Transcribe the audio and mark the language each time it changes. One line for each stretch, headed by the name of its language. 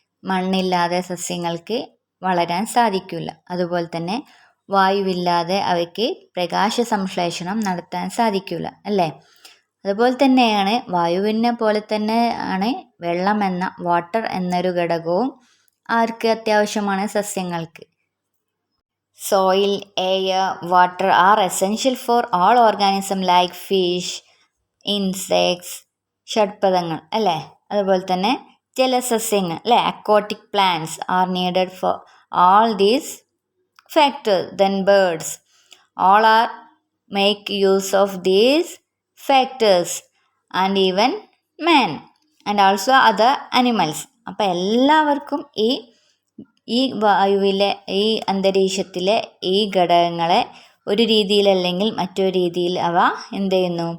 Malayalam: മണ്ണില്ലാതെ സസ്യങ്ങൾക്ക് വളരാൻ സാധിക്കില്ല. അതുപോലെ തന്നെ വായുവില്ലാതെ അവയ്ക്ക് പ്രകാശ സംശ്ലേഷണം നടത്താൻ സാധിക്കില്ല, അല്ലേ? അതുപോലെ തന്നെയാണ് വായുവിനെ പോലെ തന്നെ ആണ് വെള്ളം എന്ന വാട്ടർ എന്നൊരു ഘടകവും ആർക്ക് അത്യാവശ്യമാണ്? സസ്യങ്ങൾക്ക്.
English: Soil, air, water are essential for all organisms like fish, insects,
Malayalam: ഷഡ്പദങ്ങൾ, അല്ലേ? അതുപോലെ തന്നെ ജലസസ്യങ്ങൾ, അല്ലേ?
English: aquatic plants are needed for all these factors. Then birds, all are make use of these factors, and even man and also other animals.
Malayalam: അപ്പോൾ എല്ലാവർക്കും ഈ വായുവിലെ ഈ അന്തരീക്ഷത്തിലെ ഈ ഘടകങ്ങളെ ഒരു രീതിയിലല്ലെങ്കിൽ മറ്റൊരു രീതിയിൽ അവ എന്ത് ചെയ്യുന്നു?